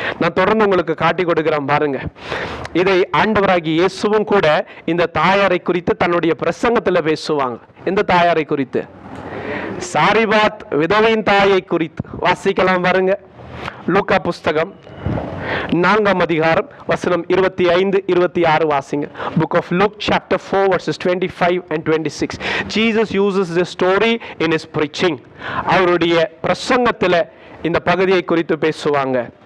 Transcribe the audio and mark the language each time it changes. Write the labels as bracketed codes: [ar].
[ta] நான் தொடர்ந்து உங்களுக்கு காட்டி கொடுக்கிறேன் பாருங்க. இதை ஆண்டவராகிய இயேசுவும் கூட இந்த தாயாரை குறித்து தன்னுடைய பிரசங்கத்துல பேசுவாங்க. இந்த தாயாரை குறித்து, சாரிபாத் விதவையின் தாயை குறித்து வாசிக்கலாம் பாருங்க. லூக்கா புஸ்தகம் 4ஆம் அதிகாரம் வசனம் 25, 26 வாசிங்க. [en] Book of Luke chapter 4 verses 25 and 26. Jesus uses this story in his preaching. [ta] அவருடைய பிரசங்கத்துல இந்த பகுதியை குறித்து பேசுவாங்க.